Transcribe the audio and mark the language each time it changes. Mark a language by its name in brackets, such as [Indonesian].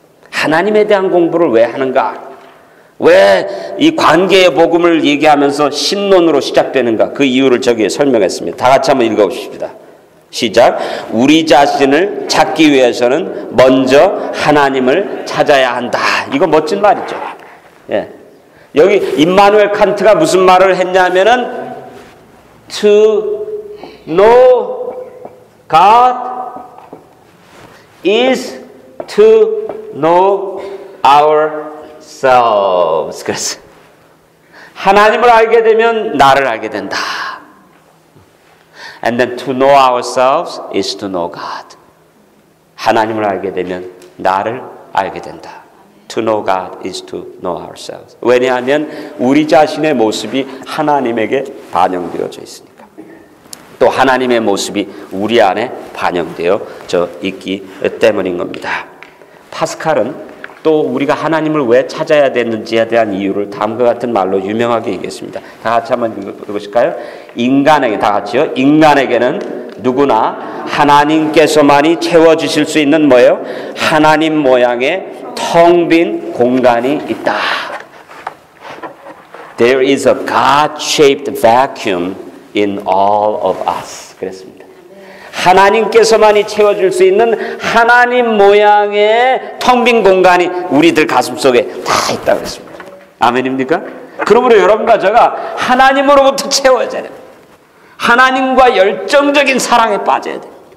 [Korean] 하나님에 대한 공부를 왜 하는가? 왜 이 관계의 복음을 얘기하면서 신론으로 시작되는가? 그 이유를 저기에 설명했습니다. 다 같이 한번 읽어보십시다. 시작. 우리 자신을 찾기 위해서는 먼저 하나님을 찾아야 한다. 이거 멋진 말이죠. 예. 여기 임마누엘 칸트가 무슨 말을 했냐면은 [English] to know God is to know ourselves. [Korean] 그래서 하나님을 알게 되면 나를 알게 된다. [English] And then to know ourselves is to know God. [Korean] 하나님을 알게 되면 나를 알게 된다. [English] To know God is to know ourselves. [Korean] 왜냐하면 우리 자신의 모습이 하나님에게 반영되어져 있으니까. 또 하나님의 모습이 우리 안에 반영되어져 있기 때문인 겁니다. 파스칼은 또 우리가 하나님을 왜 찾아야 되는지에 대한 이유를 다음과 같은 말로 유명하게 얘기했습니다. 다 같이 한번 읽어보실까요? 인간에게, 다 같이요. 인간에게는 누구나 하나님께서만이 채워주실 수 있는 뭐예요? 하나님 모양의 텅 빈 공간이 있다. [English] There is a God-shaped vacuum in all of us. [Korean] 그랬습니다. 하나님께서만이 채워줄 수 있는 하나님 모양의 텅 빈 공간이 우리들 가슴 속에 다 있다고 했습니다. 아멘입니까? 그러므로 여러분과 저가 하나님으로부터 채워져야 됩니다. 하나님과 열정적인 사랑에 빠져야 돼요.